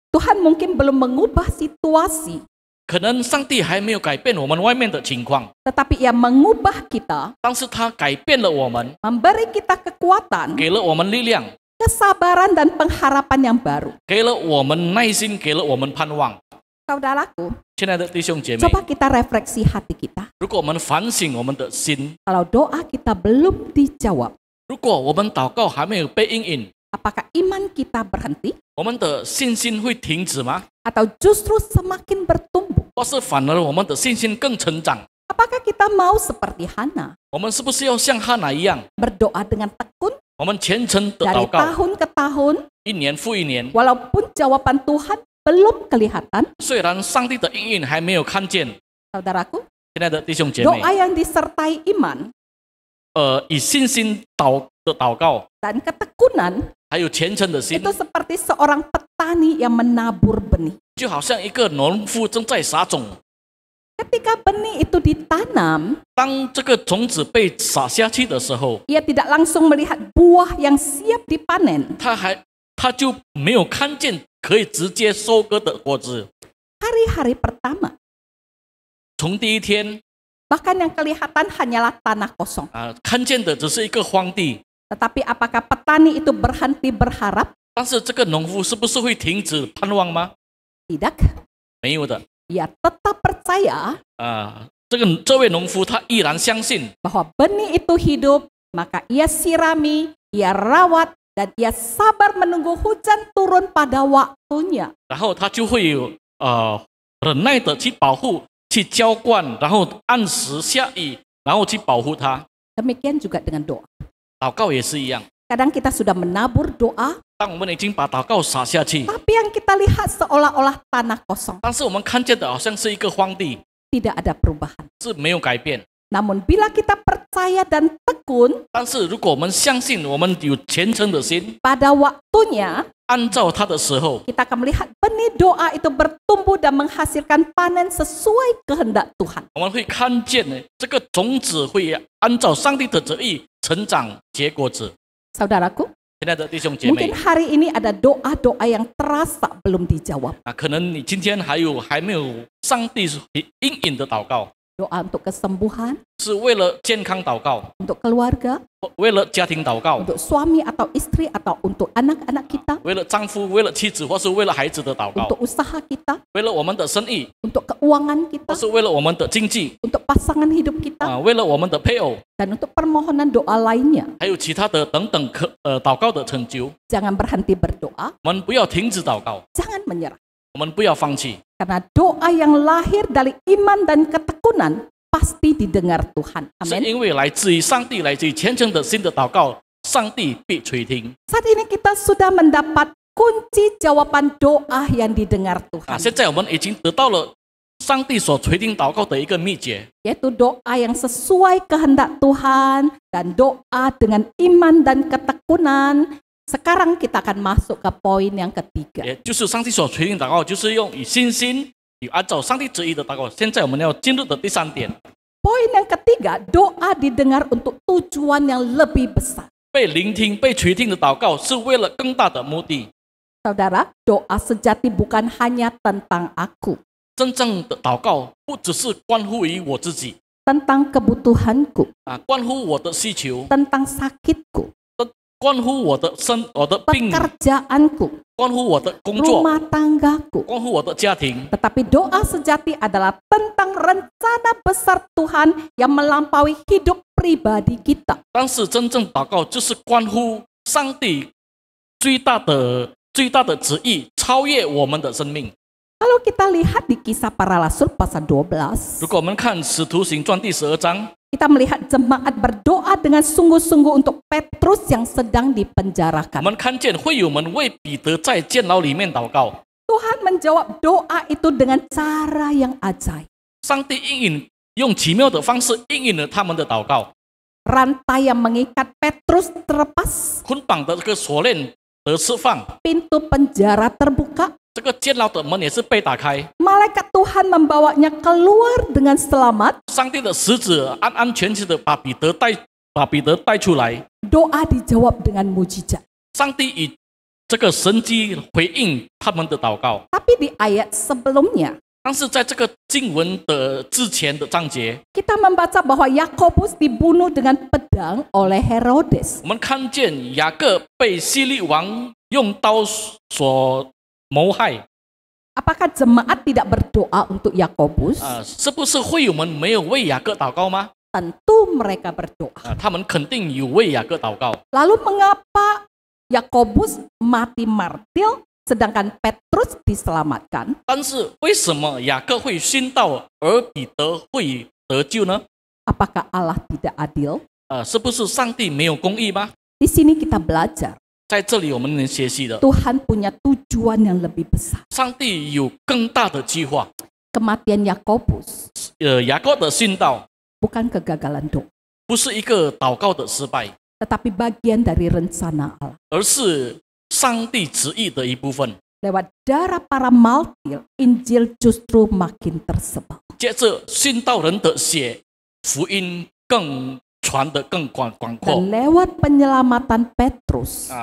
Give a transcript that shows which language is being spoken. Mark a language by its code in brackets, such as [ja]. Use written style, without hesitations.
[id] Tuhan mungkin belum mengubah situasi, [zh] 可能上帝还没有改变我们外面的情况， [id] tetapi Ia mengubah kita, [zh] 但是他改变了我们， [id] memberi kita kekuatan, [zh] 给了我们力量， [id] kesabaran dan pengharapan yang baru. [zh] 给了我们耐心，给了我们盼望。 [id] Saudaraku, [zh] 亲爱的弟兄姐妹， [id] coba kita refleksi hati kita. [zh] 如果我们反省我们的心， [id] Kalau doa kita belum dijawab, [zh] 如果我们祷告还没有被应允， [id] apakah iman kita berhenti? [zh] 我们的信心会停止吗？ [id] Atau justru semakin bertumbuh? [zh] 或是反而我们的信心更成长？ [id] Apakah kita mau seperti Hana, [zh] 我们是不是要像哈拿一样， [id] berdoa dengan tekun [zh] 我们虔诚的 [id] dari [zh] 祷告， [id] tahun ke tahun, [zh] 1年复1年？ [id] walaupun jawaban Tuhan belum kelihatan? [zh] 虽然上帝的应允还没有看见， [id] Saudaraku, [zh] 亲爱的弟兄姐妹， [id] doa yang disertai iman [zh] 以信心的祷告， [id] dan ketekunan [zh] 还有虔诚的心， [id] itu seperti seorang petani yang menabur benih. [zh] 就好像一个农夫正在撒种。 [id] Ketika benih itu ditanam, [zh] 当这个种子被撒下去的时候， [id] ia tidak langsung melihat buah yang siap dipanen. [zh] 他就没有看见可以直接收割的果子。 [id] Hari-hari pertama, [zh] 从第一天 [id] bahkan yang kelihatan hanyalah tanah kosong. [zh] 看见的只是一个荒地， [id] Tetapi apakah petani itu berhenti berharap? [zh] 但是这个农夫是不是会停止盼望吗？ [id] Tidak. [zh] 没有的。 [id] Ia tetap percaya [zh] 这位农夫他依然相信， [id] bahwa benih itu hidup, maka ia sirami, ia rawat, dan ia sabar menunggu hujan turun pada waktunya. [zh] 然后他就会有忍耐的去保护、去浇灌，然后按时下雨，然后去保护它。 [id] Demikian juga dengan doa. [zh] 祷告也是一样， [id] Kadang kita sudah menabur doa, [zh] 当我们已经把祷告撒下去， [id] tapi yang kita lihat seolah-olah tanah kosong. [zh] 但是我们看见的好像是一个荒地， [id] Tidak ada perubahan. [zh] 是没有改变。 [id] Namun bila kita percaya dan tekun, [zh] 但是如果我们相信，我们有虔诚的心， [id] pada waktunya [zh] 按照他的时候， [id] kita akan melihat benih doa itu bertumbuh dan menghasilkan panen sesuai kehendak Tuhan. [zh] 我们会看见呢，这个种子会按照上帝的旨意成长结果子。 [id] Saudaraku, [zh] 亲爱的弟兄姐妹 [id] mungkin， hari ini ada doa-doa yang terasa belum dijawab. [zh] 可能你今天还没有上帝应允的祷告， [id] Doa untuk kesembuhan, [zh] 是为了健康祷告， [id] untuk keluarga, [zh] 为了家庭祷告， [id] untuk suami atau istri atau untuk anak-anak kita, [zh] 为了丈夫、为了妻子，或是为了孩子的祷告， [id] untuk usaha kita, [zh] 为了我们的生意， [id] untuk keuangan [zh] 或 [id] kita, [zh] 是为了我们的经济， [id] untuk pasangan hidup kita, [zh] 为了我们的配偶， [id] dan untuk permohonan doa lainnya. [zh] 还有其他的等等祷告的成就。 [id] Jangan berhenti berdoa, [zh] 我们不要停止祷告， [id] jangan menyerah. [zh] 我们不要放弃， [id] Karena doa yang lahir dari iman dan ketekunan pasti didengar Tuhan. [zh] 是 [id] Amin. [zh] 因为来自于上帝、来自于虔诚的心的祷告，上帝必垂听。 [id] Saat ini kita sudah mendapat kunci jawaban doa yang didengar Tuhan, [zh] 现在我们已经得到了上帝所垂听祷告的一个秘诀， [id] yaitu doa yang sesuai kehendak Tuhan dan doa dengan iman dan ketekunan. Sekarang kita akan masuk ke poin yang ketiga. [zh] 也就是上帝所垂听祷告，就是用以信心、按照上帝旨意的祷告。现在我们要进入的第3点， [id] Poin yang ketiga, doa didengar untuk tujuan yang lebih besar. [zh] 被聆听、被垂听的祷告是为了更大的目的。 [id] Saudara, doa sejati bukan hanya tentang aku, [zh] 真正的祷告不只是关乎于我自己 [id] tentang kebutuhanku, [zh] 关乎我的需求， [id] tentang sakitku, [zh] 关乎我的病， [id] pekerjaanku, [zh] 关乎我的工作， [id] rumah tanggaku. [zh] 关乎我的家庭。 [id] Tetapi doa sejati adalah tentang rencana besar Tuhan yang melampaui hidup pribadi kita. [zh] 但是真正祷告就是关乎上帝最大的旨意，超越我们的生命。 [id] Kalau kita lihat di Kisah Para Rasul pasal 12, [zh] 如果我们看《使徒行传》第12章， [id] kita melihat jemaat berdoa dengan sungguh-sungguh untuk Petrus yang sedang [zh] 我 [id] dipenjarakan. [zh] 们看见会友们为彼得在监牢里面祷告， [id] Tuhan menjawab doa itu dengan cara yang ajaib. [zh] 上帝用奇妙的方式应允了他们的祷告， [id] Rantai yang mengikat Petrus terlepas, [zh] 捆绑的这个锁链得释放， [id] pintu penjara terbuka, [zh] 这个监牢的门也是被打开， [id] malaikat Tuhan membawanya keluar dengan selamat. [zh] 上帝的使者安安全全的把彼得带出来， [id] Doa dijawab dengan mujizat. [zh] 上帝以这个神迹回应他们的祷告。 [id] Tapi di ayat sebelumnya, [zh] 但是在这个经文的之前的章节， [id] kita membaca bahwa Yakobus dibunuh dengan pedang oleh Herodes. [zh] 我们看见雅各被希律王用刀所谋害。 [id] Apakah jemaat tidak berdoa untuk Yakobus? [zh] 是不是会友们没有为雅各祷告吗？ [id] Tentu mereka berdoa. [zh] 他们肯定有为雅各祷告。 [id] Lalu mengapa Yakobus mati martir sedangkan Petrus diselamatkan? [zh] 但是为什么雅各会殉道，而彼得会得救呢？ [id] Apakah Allah tidak adil? [zh] 是不是上帝没有公义吗？ [id] Di sini kita belajar [zh] 在这里我们能学习的， [id] Tuhan punya tujuan yang lebih besar. [zh] 上帝有更大的计划。 [id] Kematian Yakobus [zh] 雅各的殉道 [id] bukan kegagalan doa, [zh] 不是一个祷告的失败， [id] tetapi bagian dari rencana Allah. [zh] 而是上帝旨意的一部分。 [id] Lewat darah para martir, Injil justru makin tersebar. [zh] 借着殉道人的血，福音更传得更广阔。 [id] Dan lewat penyelamatan Petrus,